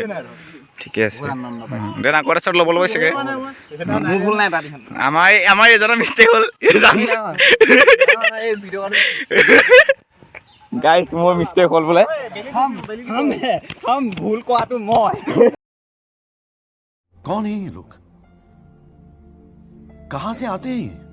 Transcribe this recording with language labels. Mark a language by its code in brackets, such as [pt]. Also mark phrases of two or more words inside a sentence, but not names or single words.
[as] ঠিকে আছে, দেন আকৌ এটা শ্বট ল'ব ল'ব চাগে। মোৰ ভুল নাই তাত, আমাৰ এজনৰ মিষ্টেক হ'ল। গাইছ মোৰ মিষ্টেক হ'ল বোলে, ভুল কোৱাটো মই। [hi] कौन है ये लोग? कहां से आते हैं?